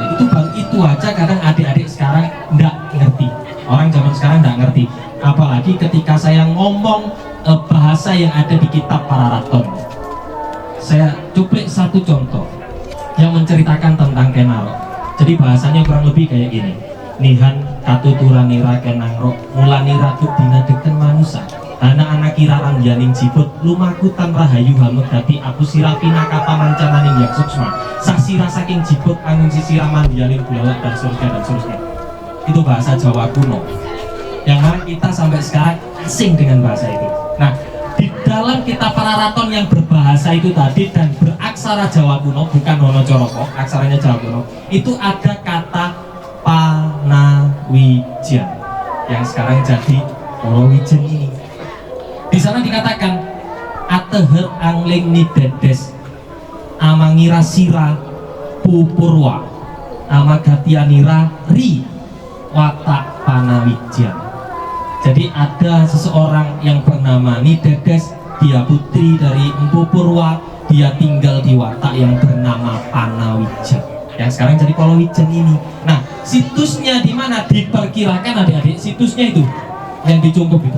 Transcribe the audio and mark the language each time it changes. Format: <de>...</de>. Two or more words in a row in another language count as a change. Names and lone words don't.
<id>Itu baru itu aja kadang adik-adik sekarang enggak ngerti. Orang zaman sekarang enggak ngerti. Apalagi ketika saya ngomong bahasa yang ada di kitab Pararaton. Saya cuplik satu contoh yang menceritakan tentang Kenaro. Jadi bahasanya kurang lebih kayak gini.</id> <kaw>Nihan katuturanira kenangro mulanira duk dinadeken manusa. Anak-anak kiraan yaning jibut lumakutan rahayu hamegati aku sirapina kapa mancananing yang suksma. Sasira saking jibut angun sisiraman yaning bulalak</kaw> <id>dan seterusnya. Itu bahasa Jawa kuno. Yang mana kita sampai sekarang asing dengan bahasa itu. Nah, di dalam kitab Pararaton yang berbahasa itu tadi dan beraksara Jawa kuno, bukan Hono Coroko, aksaranya Jawa kuno, itu ada kata Panawijan yang sekarang jadi Polowijen ini. Di sana dikatakan</id> <kaw>ateher angling nidedes amangira sira pupurwa amagatianira ri watak Panawijan.</kaw> <id>Jadi ada seseorang yang bernama Nidedes, dia putri dari Empu Purwa, dia tinggal di watak yang bernama Panawijan, yang sekarang jadi Polowijen ini. Nah, situsnya di mana? Diperkirakan adik-adik, situsnya itu yang dicungkup itu.</id>